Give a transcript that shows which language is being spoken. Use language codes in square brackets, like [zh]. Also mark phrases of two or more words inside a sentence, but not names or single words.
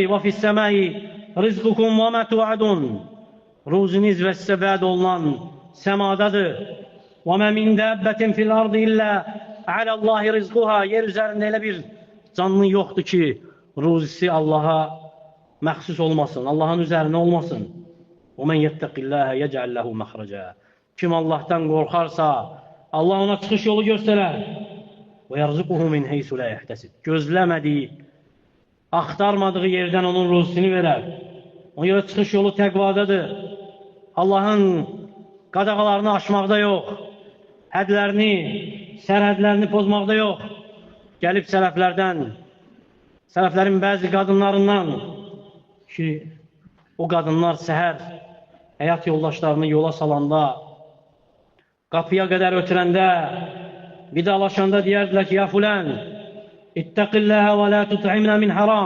[ar] وفي السماء رزقكم وما توعدون. [az] Ruziniz və sizə vəd olunan səmadadır. [ar] وما من دابة في الأرض إلا على الله رزقها. [az] Yer üzərində elə bir canlı yoxdur ki, ruzisi Allaha məxsus olmasın, Allahın üzərinə olmasın. [ar] وَمَنْ يَتَّقِ اللّٰهَ يَجْعَلْ لَهُ مَخْرَجًا. [az] Kim Allah'tan qorxarsa, Allah ona çıxış yolu göstərər. [ar] وَيَرْزُقُهُ مِنْ حَيْثُ لَا يَحْتَسِبْ. [az] Gözləmədiyi, axtarmadığı yerdən onun ruzisini verər. Ona görə çıxış yolu təqvadadır. Allahın qadağalarını aşmaqda yox, hədlərini, sərhədlərini pozmaqda yox. Gəlib sələflərin bəzi qadınlarından ki, o qadınlar səhər həyat yoldaşlarını yola salanda, qapıya qədər ötürəndə, vidalaşanda deyərdilər ki, [ar] يا فلان اتق الله ولا تطعمنا من حرام.